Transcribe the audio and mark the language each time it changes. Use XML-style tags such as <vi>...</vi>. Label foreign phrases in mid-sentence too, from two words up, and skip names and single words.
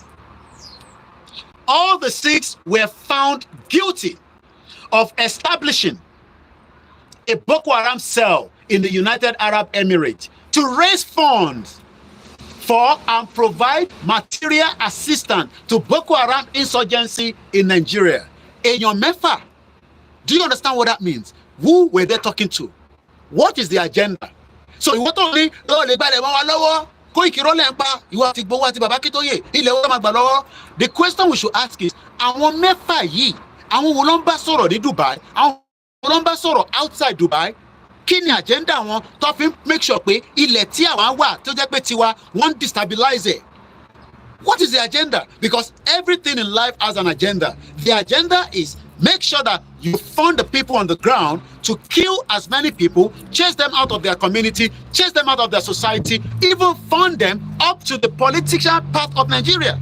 <en>All the 6 were found guilty of establishing a Boko Haram cell in the United Arab Emirates to raise funds for and provide material assistance to Boko Haram insurgency in Nigeria.</en> <yo>Èèyàn mẹ́fà.</yo> <en>Do you understand what that means? Who were they talking to? What is the agenda? So you want only the question we should ask is,</en> <yo>àwọn mẹ́fà yìí, àwọn wo ló ń bá sọ̀rọ̀ ní Dubai, àwọn wo ló ń bá sọ̀rọ̀ outside Dubai? Kí ni agenda wọn tó fi</yo> <en>make sure</en> <yo>pé ilẹ̀ tí àwọn wà tó jẹ́ pé tiwa wọ́n</yo> <en>destabilize it? What is the agenda? Because everything in life has an agenda. The agenda is make sure that you fund the people on the ground to kill as many people, chase them out of their community, chase them out of their society, even fund them up to the political part of Nigeria.</en>